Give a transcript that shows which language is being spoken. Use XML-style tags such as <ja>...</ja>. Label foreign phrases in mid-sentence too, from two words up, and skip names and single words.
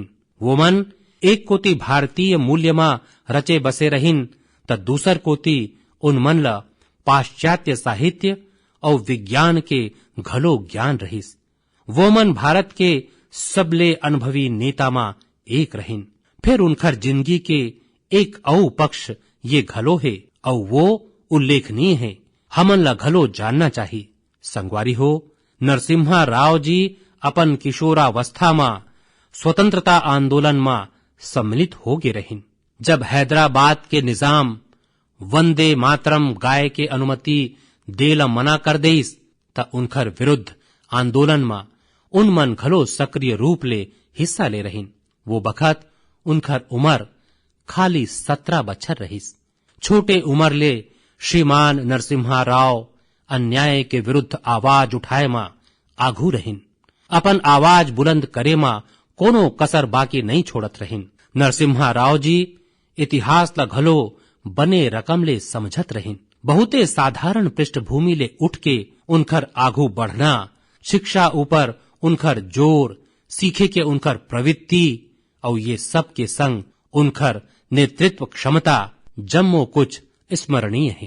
<hne>वो मन एक कोती भारतीय मूल्य में रचे बसे रहिन त दूसर कोती उन मन ला पाश्चात्य साहित्य और विज्ञान के घलो ज्ञान रहिस। वो मन भारत के सबले अनुभवी नेता में एक रहिन। फिर उनकर जिंदगी के एक औ पक्ष ये घलो है और वो उल्लेखनीय है, हमन ला घलो जानना चाहिए। संगवारी हो, नरसिम्हा राव जी अपन किशोरावस्था में स्वतंत्रता आंदोलन में सम्मिलित हो गए रहिन। जब हैदराबाद के निजाम वंदे मातरम गाय के अनुमति देला मना कर देस त उनकर विरुद्ध आंदोलन में उन मन घलो सक्रिय रूप ले हिस्सा ले रहिन। वो बखत उनकर उम्र खाली 17 बछर रहिस। छोटे उम्र ले श्रीमान नरसिम्हा राव अन्याय के विरुद्ध आवाज उठाए मा आघू रहिन। अपन आवाज बुलंद करे मा कोनो कसर बाकी नहीं छोड़त रहिन। नरसिम्हा राव जी इतिहास ला घलो बने रकम ले समझत रहिन। बहुते साधारण पृष्ठभूमि ले उठ के उनकर आघू बढ़ना, शिक्षा ऊपर उनकर जोर, सीखे के उनकर प्रवृत्ति और ये सब के संग उनकर नेतृत्व क्षमता जम्मो कुछ स्मरणीय है।</hne>